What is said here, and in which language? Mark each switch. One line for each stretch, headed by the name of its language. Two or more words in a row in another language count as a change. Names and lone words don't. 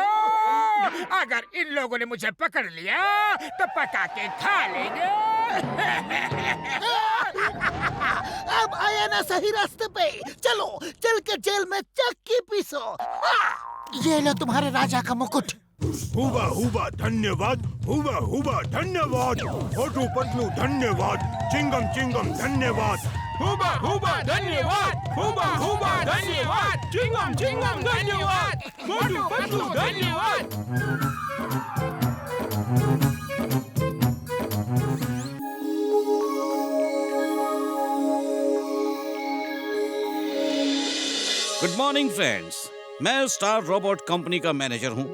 Hindi: अगर इन लोगों ने मुझे पकड़ लिया तो पका के खा लेंगे। अब आया ना सही रास्ते पे। चलो चल के जेल में चक्की पीसो। ये लो तुम्हारे राजा का मुकुट। हुबा हुबा धन्यवाद, हुबा हुबा धन्यवाद, मोटू पतलू धन्यवाद, चिंगम चिंगम धन्यवाद, हुबा हुबा धन्यवाद, हुबा हुबा धन्यवाद, चिंगम चिंगम धन्यवाद, मोटू पतलू धन्यवाद।
English: good morning friends,
Hindi: मैं स्टार रोबोट कंपनी का मैनेजर हूँ।